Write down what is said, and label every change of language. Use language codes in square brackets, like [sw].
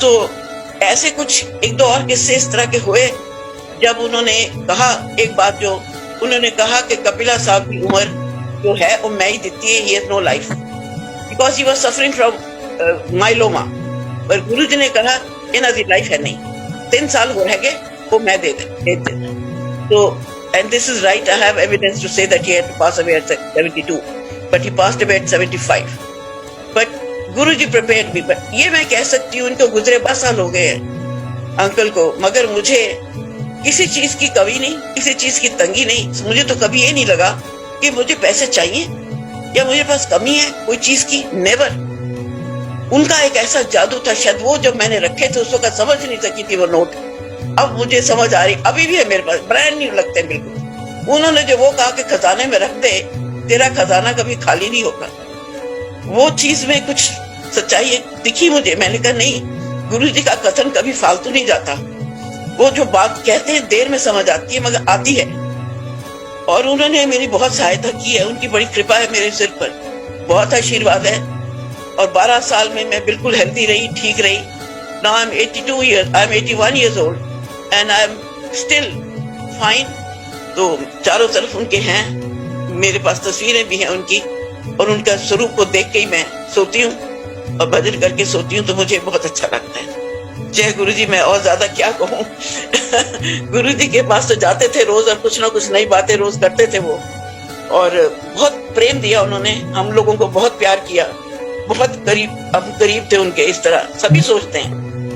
[hi] तो ऐसे कुछ 1-2 और किस्से इस तरह के हुए, जब उन्होंने कहा एक बात, जो उन्होंने कहा कि कपिला साहब की उम्र जो है वो मैं ही देती है, [en] he has no life because he was suffering from myeloma। [hi] पर गुरुजी ने कहा इन्हें दी लाइफ है नहीं, 3 साल हो रह गए, वो मैं दे देता। [en] तो and this is right, I have evidence to say that he had to pass away at 72, but he passed away at 75। But Guruji prepared me। [hi] but ये मैं कह सकती हूँ, इनको गुजरे 12 साल हो गए हैं अंकल को, मगर मुझे किसी चीज की कमी नहीं, किसी चीज की तंगी नहीं। मुझे तो कभी ये नहीं लगा कि मुझे पैसे चाहिए या मुझे पास कमी है कोई चीज की, नेवर। उनका एक ऐसा जादू था, शायद वो जब मैंने रखे थे उस वक्त समझ नहीं सकी थी वो नोट, अब मुझे समझ आ रही, अभी भी है मेरे पास, ब्रांड न्यू लगते हैं बिल्कुल। उन्होंने जो वो कहा कि खजाने में रख दे, तेरा खजाना कभी खाली नहीं होगा, वो चीज में कुछ सच्चाई दिखी मुझे। मैंने कहा नहीं, गुरुजी का कथन कभी फालतू नहीं जाता, वो जो बात कहते हैं देर में समझ आती है मगर आती है। और उन्होंने मेरी बहुत सहायता की है, उनकी बड़ी कृपा है मेरे सिर पर, बहुत आशीर्वाद है। और 12 साल में मैं बिल्कुल हेल्दी रही, ठीक रही। [en] Now I'm 81 years old and I'm still fine। [hi] तो चारों तरफ उनके हैं, मेरे पास तस्वीरें भी हैं उनकी, और उनका स्वरूप को देख के ही मैं सोती हूँ और भजन करके सोती हूँ, तो मुझे बहुत अच्छा लगता है। जय गुरुजी, मैं और ज्यादा क्या कहूँ। गुरुजी के पास तो जाते थे रोज, और कुछ ना कुछ नई बातें रोज करते थे वो, और बहुत प्रेम दिया उन्होंने, हम लोगों को बहुत प्यार किया, बहुत करीब, हम करीब थे उनके, इस तरह सभी सोचते हैं।